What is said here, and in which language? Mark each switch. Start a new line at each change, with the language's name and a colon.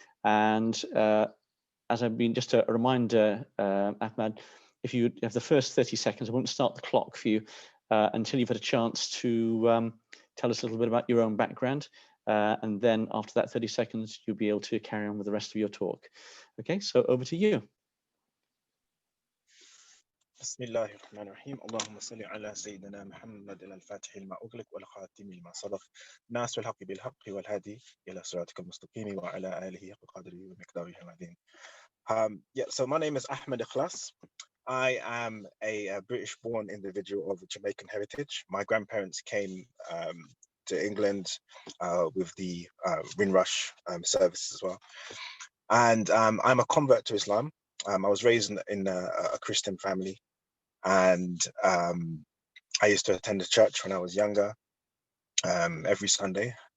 English: And as I've been, just a reminder, Ahmed, if you have the first 30 seconds, I won't start the clock for you until you've had a chance to tell us a little bit about your own background. And then after that 30 seconds, you'll be able to carry on with the rest of your talk. Okay, so over to you.
Arabic: بسم الله الرحمن الرحيم اللهم صل على سيدنا محمد الفاتح لما أغلق والخاتم لما سبق ناصر الحق بالحق والهادي إلى صراطك المستقيم وعلى آله حق قدره ومقداره العظيم.
English: Yeah, so my name is Ahmed-Ikhlas. I am a British-born individual of Jamaican heritage. My grandparents came to England with the Windrush service as well. And I'm a convert to Islam. I was raised in a Christian family, and I used to attend the church when I was younger, every Sunday.